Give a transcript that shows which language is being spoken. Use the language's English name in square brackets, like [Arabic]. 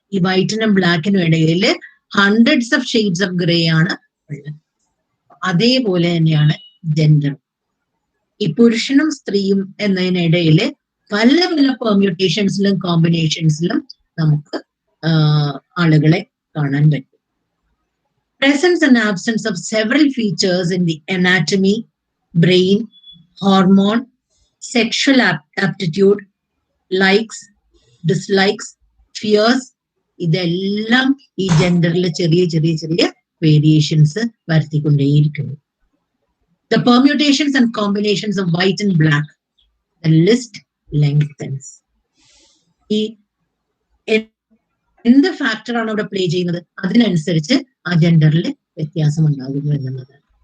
[Malayalam] ഈ വൈറ്റിനും ബ്ലാക്കിനും ഇടയിൽ [English] hundreds of shades of gray [Malayalam] ആണ് ഉള്ളത്. അതേപോലെ തന്നെയാണ് ജെൻഡർ. ഈ പുരുഷനും സ്ത്രീയും എന്നതിനിടയിൽ പല പല പെർമ്യൂട്ടേഷൻസിലും കോമ്പിനേഷൻസിലും നമുക്ക് ആളുകളെ കാണാൻ പറ്റും. [English] Presence and absence of several features in the anatomy, brain, hormone, sexual aptitude, likes, dislikes, fears, [Malayalam] ഇതെല്ലാം ഈ ജെൻഡറിൽ ചെറിയ ചെറിയ ചെറിയ variations വരുത്തിക്കൊണ്ടേയിരിക്കുന്നു. [English] The permutations and combinations of white and black, the list lengthens. [Malayalam] ഈ എന്ത് ഫാക്ടറാണ് അവിടെ പ്ലേ ചെയ്യുന്നത്, അതിനനുസരിച്ച് ആ ജെൻഡറിൽ വ്യത്യാസം ഉണ്ടാകുന്നു എന്നുള്ളതാണ്.